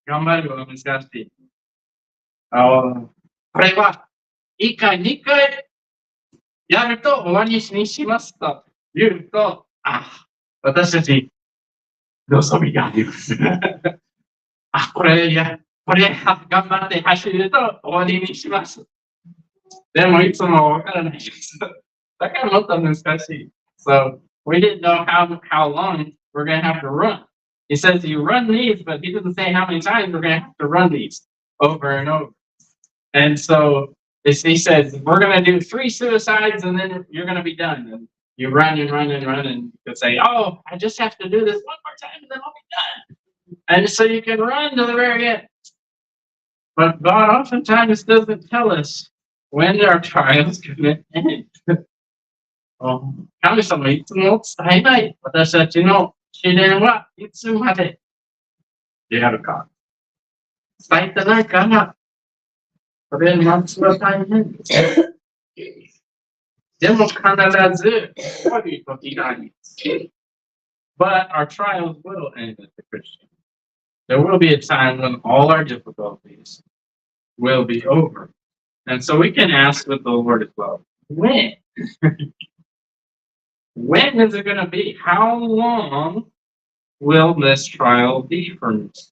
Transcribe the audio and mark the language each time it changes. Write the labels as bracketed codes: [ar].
[ja] 頑張るは難しい。これは、1回、2回やると終わりにしますと言うと、私たち、望みがあります。これこれ頑張って走ると終わりにします。でもいつもわからないです。だからもっと難しい。 [en] So we didn't know how long we're going to have to run. He says you run these, but he doesn't say how many times we're going to have to run these over and over. And so he says, we're going to do 3 suicides and then you're going to be done. And you run and run and run and you say, oh, I just have to do this one more time and then I'll be done. And so you can run to the very end. But God oftentimes doesn't tell us when our trials going to end. [ja] 神様いつも伝えない。私たちの試練はいつまでであるか。伝えてないから、それ待つは大変です。でも必ずこういう時があります。 [en] But our trials will end as a Christian. There will be a time when all our difficulties will be over. And so we can ask with the Lord as well. When? When is it going to be? How long will this trial be for me?